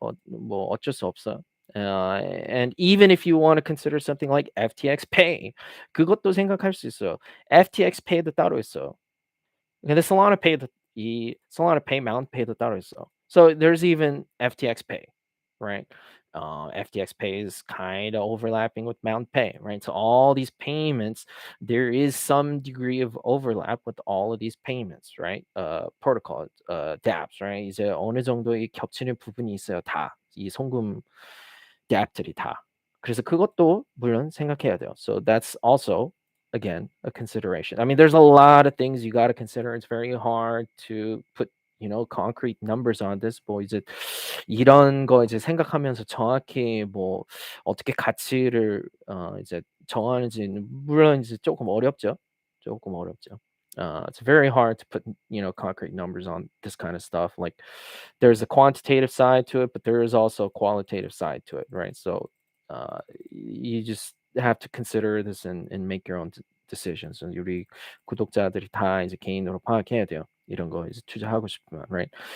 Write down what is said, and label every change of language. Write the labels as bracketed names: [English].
[Korean] 뭐 어쩔 수 없어요. [English] And even if you want to consider something like FTX Pay, [Korean] 그것도 생각할 수 있어요. FTX Pay도 따로 있어요. 근데 Solana Pay, Mountain Pay도 따로 있어. [English] So there's even FTX Pay, right? FTX Pay is kind of overlapping with Mountain Pay, right? So all these payments, there is some degree of overlap with all of these payments, right? Protocol, dApps, right? [Korean] 이제 어느 정도의 겹치는 부분이 있어요, 다. 이 송금 dApp들이 다. 그래서 그것도 물론 생각해야 돼요. [English] So that's also again a consideration. I mean, there's a lot of things you got to consider. It's very hard to put concrete numbers on this. [Korean] 뭐 이제 이런 거 이제 생각하면서 정확히 뭐 어떻게 가치를 이제 정하는지는 물론 이제 조금 어렵죠. 조금 어렵죠. [English] It's very hard to put concrete numbers on this kind of stuff. Like there's a quantitative side to it, but there is also a qualitative side to it, right? So you just have to consider this and make your own decisions. [Korean] 우리 구독자들이 다 이제 개인으로 파악해야 돼요. 이런 거 이제 투자하고 싶으면, right?